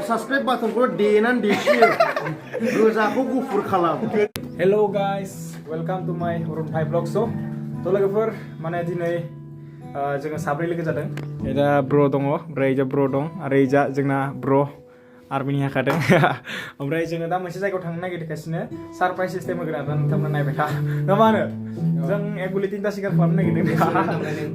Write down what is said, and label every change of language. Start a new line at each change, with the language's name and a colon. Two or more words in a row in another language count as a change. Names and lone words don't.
English: subscribe buttonखौ
Bodo: देनानै देसियो गोजाखौ गुफुर खालाम
English: Hello guys, welcome to my Urunthai Vlog show.
Bodo: To लोगोफोर माने दिनै जोङो साब्रै लोगो जादों। एदा ब्र दङ, ओमफ्राय इजा ब्र दं आरो इजा जोंना ब्र आर्मिनि हाखादों। ओमफ्राय जोङो दा मोनसे जायगायाव थांनो नागिरगासिनो
English: surprise system
Bodo: होगोन आरो नोंथांमोना नायबाय था। ना मा होनो? जों एकगुलि तिनटा सिगार खालामनो नागिरदों।